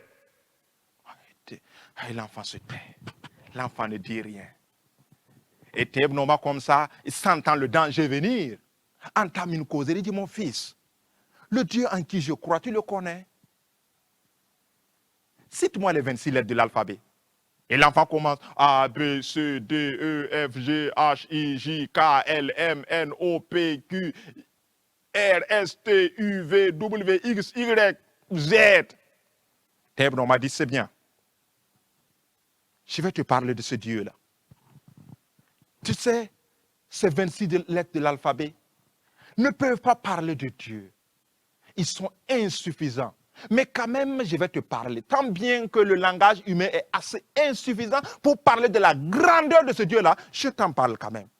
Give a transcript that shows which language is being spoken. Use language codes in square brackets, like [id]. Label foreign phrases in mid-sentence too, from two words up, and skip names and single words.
[fr] L'enfant se tait. L'enfant ne dit rien. Et Thévno comme ça, il sentant le danger venir, entame une causerie. Il dit, mon fils, le Dieu en qui je crois, tu le connais? Cite-moi les 26 lettres de l'alphabet. Et l'enfant commence A, B, C, D, E, F, G, H, I, J, K, L, M, N, O, P, Q, R, S, T, U, V, W, X, Y, Z. Thévno m'a dit, c'est bien. Je vais te parler de ce Dieu-là. Tu sais, ces 26 lettres de l'alphabet ne peuvent pas parler de Dieu. Ils sont insuffisants. Mais quand même, je vais te parler. Tant bien que le langage humain est assez insuffisant pour parler de la grandeur de ce Dieu-là, je t'en parle quand même.